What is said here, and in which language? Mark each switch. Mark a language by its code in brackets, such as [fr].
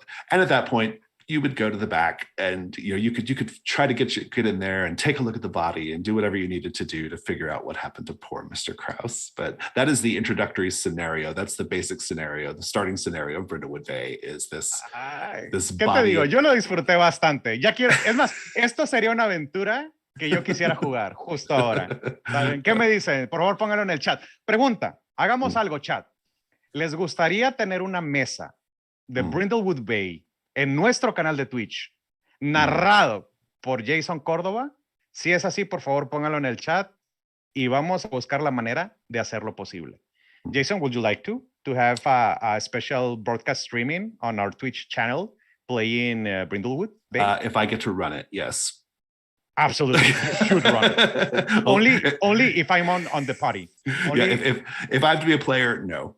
[en] And at that point, you would go to the back, and you could try to get in there and take a look at the body and do whatever you needed to do to figure out what happened to poor Mr. Krause. But that is the introductory scenario. That's the basic scenario. The starting scenario of Brindlewood Bay is this [es] ¿Qué te digo? Yo lo disfruté bastante. Ya quiero, es más, esto sería una aventura que yo quisiera jugar justo ahora. ¿Saben? ¿Qué me dicen? Por favor, pónganlo en el chat. Pregunta, hagamos algo, chat. ¿Les gustaría tener una mesa de Brindlewood Bay en nuestro canal de Twitch, narrado por Jason Córdova? Si es así, por favor, pónganlo en el chat y vamos a buscar la manera de hacerlo posible. [en] Jason, would you like to have a special broadcast streaming on our Twitch channel playing Brindlewood Bay? If I get to run it, yes. Absolutely, you should run it. only if I'm on the party. Only if I have to be a player, no.